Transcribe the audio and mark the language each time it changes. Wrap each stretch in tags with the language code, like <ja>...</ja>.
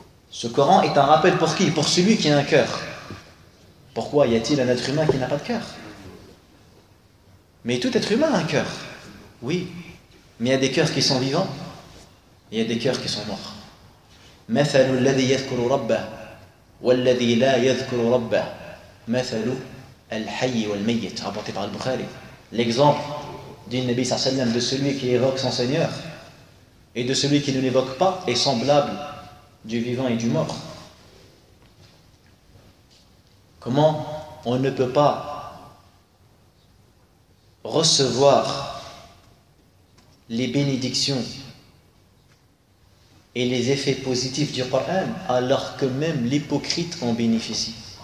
<fr>Ce Coran est un rappel pour qui? Pour celui qui a un cœur. Pourquoi y a-t-il un être humain qui n'a pas de cœur? Mais tout être humain a un cœur. Oui, mais il y a des cœurs qui sont vivants, il y a des cœurs qui sont morts.</fr> <ar>مثل الذي يذكر ربه والذي لا يذكر ربه مثل الحي والميت,</ar> <fr>rapporté par Al-Bukhari. L'exemple du Nabi sallallahu alayhi wa sallam de celui qui évoque son Seigneur et de celui qui ne l'évoque pas est semblable du vivant et du mort. Comment on ne peut pas recevoir les bénédictions et les effets positifs du Coran alors que même l'hypocrite en bénéficie?</fr>